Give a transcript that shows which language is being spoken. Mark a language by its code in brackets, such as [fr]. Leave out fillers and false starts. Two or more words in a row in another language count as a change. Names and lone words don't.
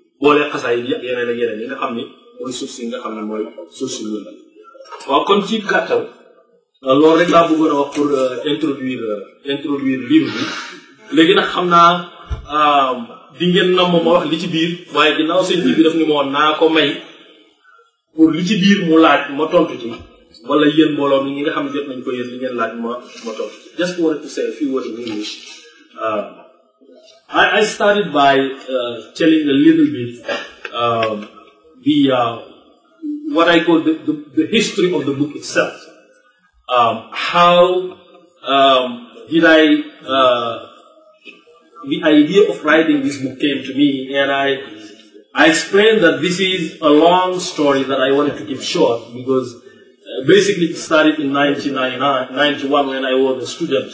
[wo] boole xasaay yi yeneen ak yeneen yi nga xam ni mooy suuf si nga xam ne mooy suuf si lu waaw kon ci gàttal loolu rek laa bëggoon a wax [fr] pour introduire [wo] livre bi léegi nag xam naa di ngeen nam ma wax li ci biir waaye ginnaaw sëñ bi daf ni ma woon naa ko may pour li ci biir mu laaj ma tontu ci wala yéen mbooloo mi ñi nga xam ne jot nañu ko yéen li ngeen laaj ma tontu ci. [en] Just wanted to say a few words in English. I started by telling a little bit what I call the history of the book itself. How did the idea of writing this book came to me, and I explained that this is a long story that I wanted to keep short because basically it started in 1991 when I was a student.